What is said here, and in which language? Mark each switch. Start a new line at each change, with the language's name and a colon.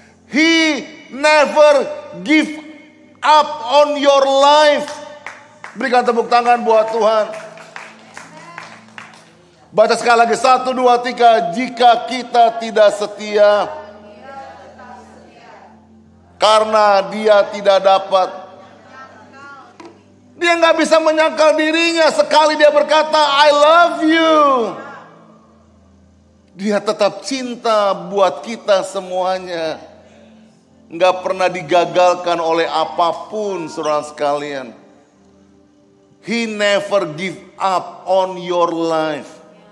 English: He never give up on your life.
Indonesian: Berikan tepuk tangan buat Tuhan. Baca sekali lagi, 1, 2, 3. Jika kita tidak setia, karena dia tidak dapat. Dia nggak bisa menyangkal dirinya. Sekali dia berkata,
English: I love you,
Indonesian: dia tetap cinta buat kita semuanya. Nggak pernah digagalkan oleh apapun, saudara sekalian.
English: He never give up on your life.